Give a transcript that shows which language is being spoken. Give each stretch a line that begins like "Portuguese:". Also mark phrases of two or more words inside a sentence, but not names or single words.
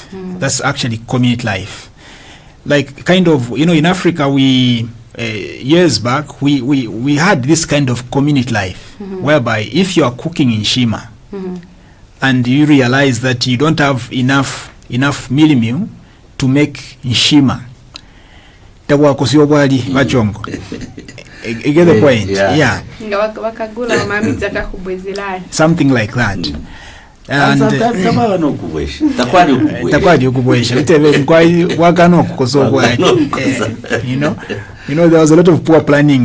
English: That's actually community life. Like, kind of, you know, in Africa, we years back we had this kind of community life, whereby if you are cooking in Shima, and you realize that you don't have enough meal to make nshima,
Bemba: tabwa kosio bwali bachongo.
English: You get the point? Yeah. Something like that. And you know, there was a lot of poor planning.